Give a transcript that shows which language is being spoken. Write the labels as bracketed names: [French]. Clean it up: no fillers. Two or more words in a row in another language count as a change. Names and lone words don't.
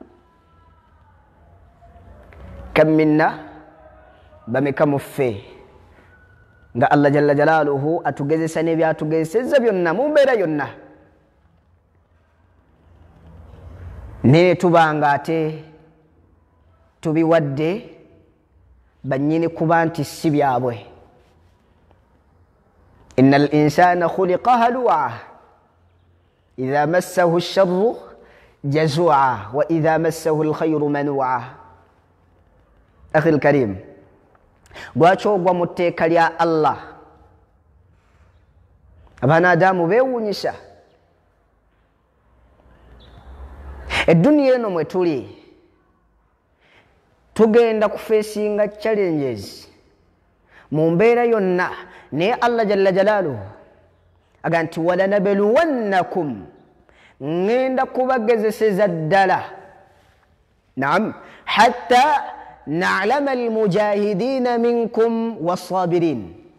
[Ganda] Kam minna bameka muffe nga Allah [Arabic] جل جلاله [Ganda] atugezesa n'ebyatugezesezza byonna mu mbeera yonna, ne tubanga ate tubiwadde bannyini kuba nti si byabwe. [Arabic] إن الإنسان خلق هلوعا إذا مسه الشر جزوعا وإذا مسه الخير منوعا. أخي الكريم, [Ganda] lwaki ogwa mu tteeka lya Allah abanadamu beewuunyisa? Edduniya eno mwe tuli tugenda kufeesinga challenges mu mbeera yonna, naye Allah [Arabic] جل جلاله [Ganda] aga nti walanabluwannakum, ngenda kubagezeseza ddala, naam, [Arabic] حتى نعلم المجاهدين منكم والصابرين,